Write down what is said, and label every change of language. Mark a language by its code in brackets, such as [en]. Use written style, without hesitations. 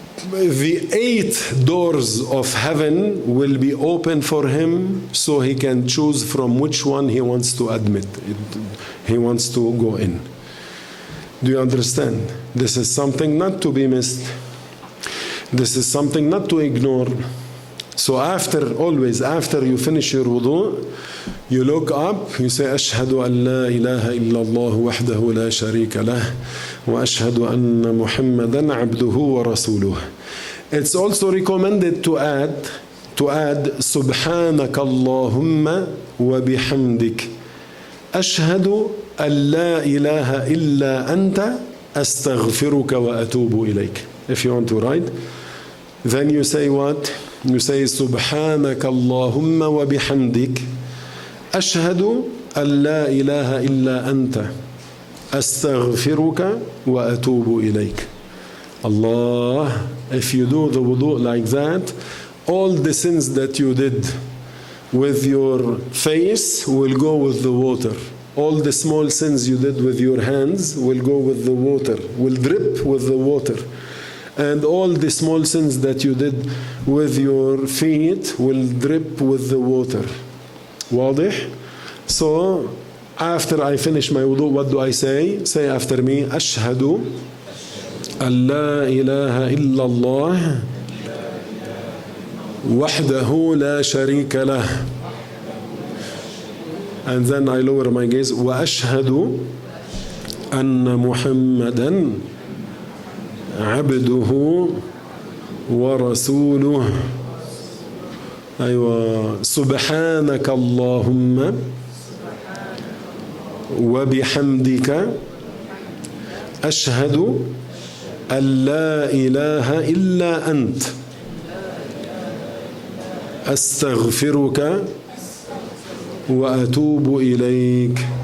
[en] The 8 doors of heaven will be open for him, so he can choose from which one he wants to admit, he wants to go in. Do you understand? This is something not to be missed. This is something not to ignore. So always after you finish your wudu, you look up, you say, [ar] أشهد أن لا إله إلا الله وحده لا شريك له وأشهد أن محمدا عبده ورسوله. [en] It's also recommended to add [ar] سبحانك اللهم وبحمدك أشهد أن لا إله إلا أنت أستغفرك وأتوب إليك. [en] If you want to write, then you say what? You say [ar] سبحانك اللهم وبحمدك أشهد أن لا إله إلا أنت أستغفرك وأتوب إليك. [en] Allah, if you do the wudu like that, all the sins that you did with your face will go with the water. All the small sins you did with your hands will go with the water, will drip with the water. And all the small sins that you did with your feet will drip with the water. [ar] واضح? [en] So, after I finish my wudu, what do I say? Say after me, [ar] أشهد أن لا إله إلا الله وحده لا شريك له. [en] And then I lower my gaze, [ar] وأشهد أن محمدا عبده ورسوله. أيوة. سبحانك اللهم وبحمدك أشهد أن لا إله إلا أنت أستغفرك وأتوب إليك.